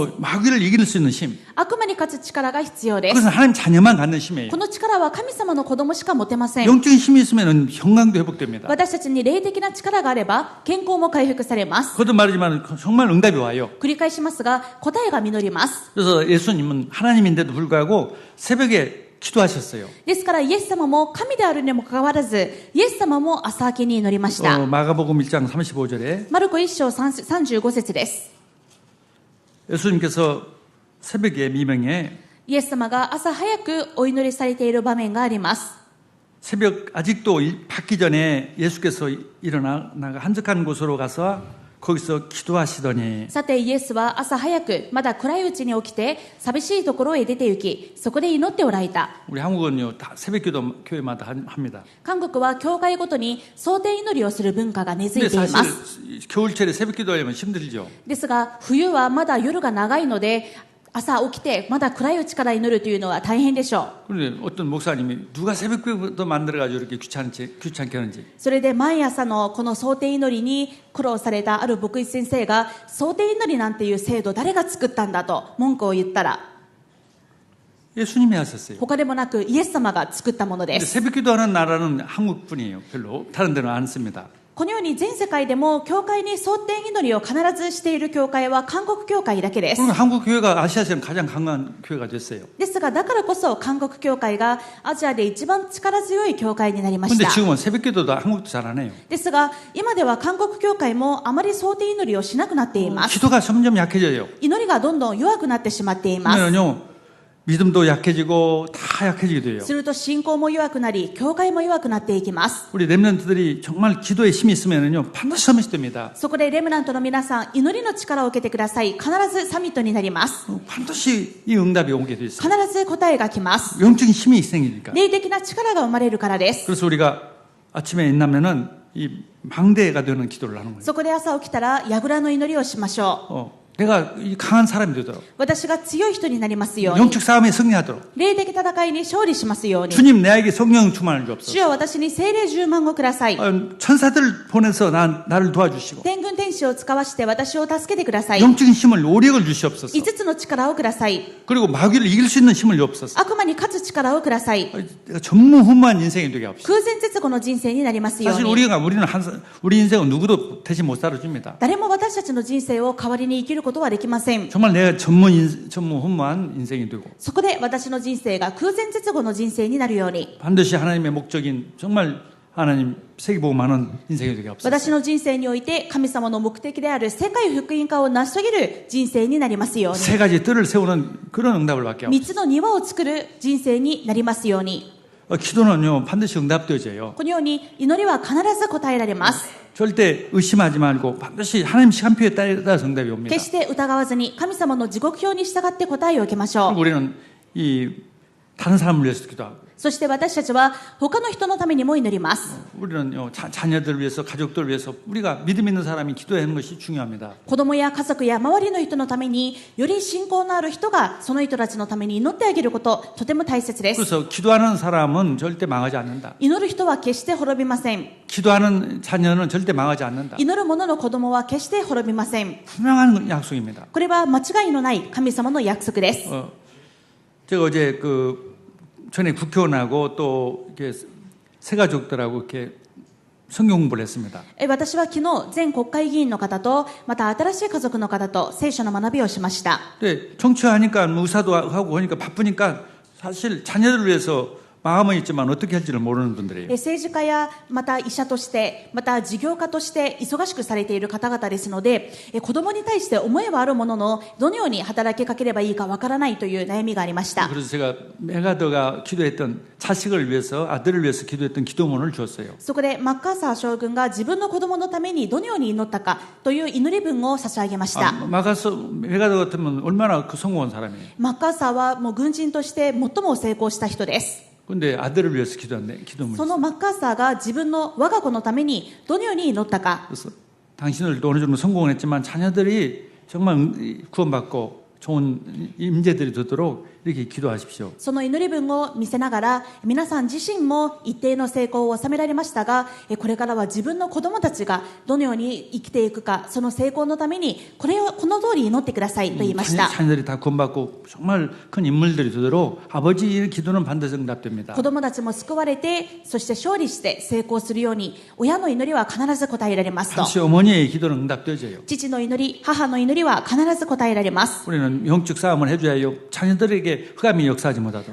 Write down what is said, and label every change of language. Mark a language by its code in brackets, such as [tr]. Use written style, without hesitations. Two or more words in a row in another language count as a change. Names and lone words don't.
[ko] 마귀를 이길 수 있는 힘. [ja] 悪魔に勝つ力が必要です。 [ko] 그것은 하나님 자녀만 갖는 힘이에요. [ja] この力は神様の子供しか持てません。 [ko] 영적인 힘이 있으면 건강도 회복됩니다. [ja] 私たちに霊的な力があれば健康も回復されます。 [ko] 거듭 말하지만 정말 응답이 와요. [ja] 繰り返しますが答えが実ります。 [ko] 그래서 예수님은 하나님인데도 불구하고 새벽에 기도하셨어요. [ja] ですからイエス様も神であるにもかかわらず、イエス様も朝明けに祈りました。 [ko] 마가복음 1장 35절에 [ja] マルコ1章35節です。 [ko] 예수님께서 새벽에 미명에 [ja] イエス様が朝早くお祈りされている場面があります。 [ko] 새벽 아직도 받기 전에 예수께서 일어나 한적한 곳으로 가서 거기서 기도하시더니 [ja] さてイエスは朝早くまだ暗いうちに起きて寂しいところへ出て行き、そこで祈っておられた。 [ko] 우리 한국은요 다 새벽기도 교회마다 합니다. [ja] 韓国は教会ごとに想定祈りをする文化が根付い [ko] 근데 [ja] ていま [ko] 사실 [ja] す。 [ko] 겨울철에 새벽기도하려면 힘들죠. [ja] ですが冬はまだ夜が長いので、朝起きてまだ暗いうちから祈るというのは大変でしょう。 [ko] 그런데 어떤 목사님이 누가 새벽기도 만들어가지고 이렇게 귀찮게 하는지 [ja] それで毎朝のこの想定祈りに苦労されたある牧師先生が、想定祈りなんていう制度誰が作ったんだと文句を言ったら、 [ko] 예수님이 하셨어요. [ja] 他でもなくイエス様が作ったもので [ko] 근데 [ja] す。 [ko] 새벽기도하는 나라는 한국뿐이에요. 별로 다른 데는 안 씁니다. [ja] このように全世界でも教会に想定祈りを必ずしている教会は韓国教会だけです。 [ko] 그리고 한국 교회가 아시아에서는 가장 강한 교회가 됐어요. [ja] ですがだからこそ韓国教会がアジアで一番力強い教会になりまし [ko] 근데 [ja] た。 [ko] 지금은 새벽기도도 한국도 잘 안 해요. [ja] ですが今では韓国教会もあまり想定祈りをしなくなっています。 [ko] 기도가 점점 약해져요. [ja] 祈りがどんどん弱くなってしまっています。 [ko] 그러면요 믿음도 약해지고 다 약해지게 돼요. [ja] すると信仰も弱くなり、教会も弱くなっていきます。 [ko] 우리 렘넌트들이 정말 기도에 힘이 있으면요 반드시 서밋이 됩니다. [ja] そこでレムナントの皆さん、祈りの力を受けてください。必ずサミットになります。 [ko] 반드시 이 응답이 오게 돼 있어요. [ja] 必ず答えが来ます。 [ko] 영적인 힘이 생기니까. [ja] 霊的な力が生まれるからです。 [ko] 그래서 우리가 아침에 일어나면은 이 망대가 되는 기도를 하는 거예요. [ja] そこで朝起きたら、櫓の祈りをしましょう。 [ko] 내가 이 강한 사람이 되도록 [ja] 私が強い人になりますように、 [ko] 영적 싸움에 승리하도록 [ja] 霊的戦いに勝利しますように、 [ko] 주님 내게 성령 충만을 [ja] 主 [ko] 주옵소서. [ja] よ私に聖霊10万をください。 [ko] 천사들 보내서 나를 도와주시고 [ja] 天軍天使を使わして私を助けてください。 [ko] 영적인 힘을 오력을 주시옵소서. [ja] 5 つの力をください。 [ko] 그리고 마귀를 이길 수 있는 힘을 주옵소서. [ja] 悪魔に勝つ力をください。 [ko] 내가 전무후무한 인생이 되게 합시다. [ja] 空前絶後の人生になりますよう [ko] 사실 [ja] に。 [ko] 우리 인생은 누구도 대신 못 살아줍니다. [ja] 誰も私たちの人生を代わりに生きることはできません。 [ko] 정말 내가 전무후무한 인생이 되고 [ja] そこで私の人生が空前絶後の人生になるように、 [ko] 반드시 하나님의 목적인 정말 하나님 세계복음하는 인생이 되게 합시다. [ja] 私の人生において神様の目的である世界福音化を成し遂げる人生になりますように、 [ko] 세 가지 뜰을 세우는 그런 응답을 받게 하고 [ja] 3 つの庭を作る人生になりますように、 [ko] 기도는요 반드시 응답되어져요. [ja] このように祈りは必ず答えられます。 [ko] 절대 의심하지 말고 반드시 하나님 시간표에 따라서 응답이 옵니다. [ja] 決して疑わずに神様の時刻表に従って答えを受けましょ [ko] 그리고 [ja] う。 [ko] 우리는 이 다른 사람을 위해서 기도하고 [ja] そして私たちは他の人のためにも祈ります。 [ko] 우리는요 자녀들 위해서 가족들 위해서 우리가 믿음 있는 사람이 기도하는 것이 중요합니다. [ja] 子供や家族や周りの人のために、より信仰のある人がその人たちのために祈ってあげること、とても大切です。 [ko] 그래서 기도하는 사람은 절대 망하지 않는다. [ja] 祈る人は決して滅びません。 [ko] 기도하는 자녀는 절대 망하지 않는다. [ja] 祈る者の子供は決して滅びません。 [ko] 분명한 약속입니다. [ja] これは間違いのない神様の約束です。 [ko] 제가 어제 전에 국회의원하고 또 이렇게 새가족들하고 이렇게 성경 공부를 했습니다. [ja] 私は昨日全国会議員の方とまた新しい家族の方と聖書の学びをしました。 [ko] 근데 정치하니까 의사도 하고 하니까 바쁘니까 사실 자녀들 위해서 마음은 있지만 어떻게 할지를 모르는 분들이에요. [ja] 政治家やまた医者としてまた事業家として忙しくされている方々ですので、子供に対して思いはあるもののどのように働きかければいいかわからないという悩みがありました。 [ko] 그래서 제가 메가더가 기도했던 자식을 위해서 아들을 위해서 기도했던 기도문을 줬어요. [ja] そこでマッカーサー将軍が自分の子供のためにどのように祈ったかという祈り文を差し上げました。 [ko] 메가더 같으면 얼마나 성공한 사람이에요. [ja] マッカーサーはもう軍人として最も成功した人です。 [ko] 근데 아들을 위해서 기도했네. 기도문이. [ja] そのマッカーサーが自分の我が子のためにどのように祈ったか。 [ko] 그래서 당신들도 어느 정도 성공을 했지만 자녀들이 정말 구원받고 좋은 임재들이 되도록 이렇게 기도하십시오. [ja] その祈り文を見せながら皆さん自身も一定の成功を収められましたが、これからは自分の子供たちがどのように生きていくか、その成功のためにこの通り祈ってくださいと言いました。 [ko] 자녀들이 다 구원받고 정말 큰 인물들이 되도록 아버지의 기도는 반드시 응답됩니다. [ja] 子供たちも救われて、そして勝利して成功するように親の祈りは必ず応えられますと。 [ko] 다시 어머니의 기도는 응답되어져요. [ja] 父の祈り、母の祈りは必ず応えられます。 [ko] 우리는 영적 싸움을 해줘야 해요. 자녀들에게 흑암이 역사하지 못하도록.